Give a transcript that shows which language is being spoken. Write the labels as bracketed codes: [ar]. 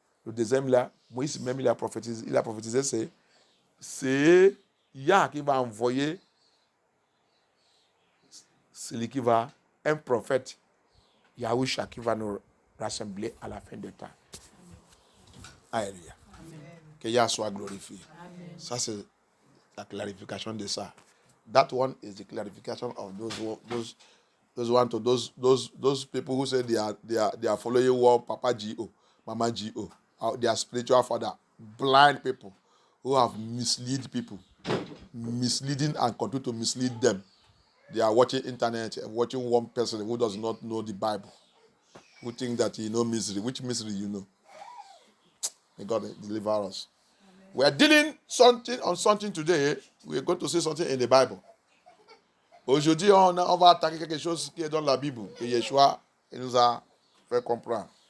[fr] Le deuxième, là, Moïse même, il a prophétisé, c'est Yah qui va envoyer celui qui va, un prophète, Yahushua, qui va nous rassembler à la fin des temps. Alléluia. Que Yah soit glorifié. Amen. Ça, c'est la clarification de ça. [en] That one is the clarification of those people who say they are following what Papa G.O., Mama G.O., their spiritual father, blind people who have misled people, misleading and continue to mislead them. They are watching internet and watching one person who does not know the Bible, who think that he knows misery. Which misery you know? May God deliver us. Amen. We are dealing on something today. We are going to see something in the Bible. [fr] Aujourd'hui, on va attaquer quelque chose qui est dans la Bible, que Yeshua nous a fait comprendre.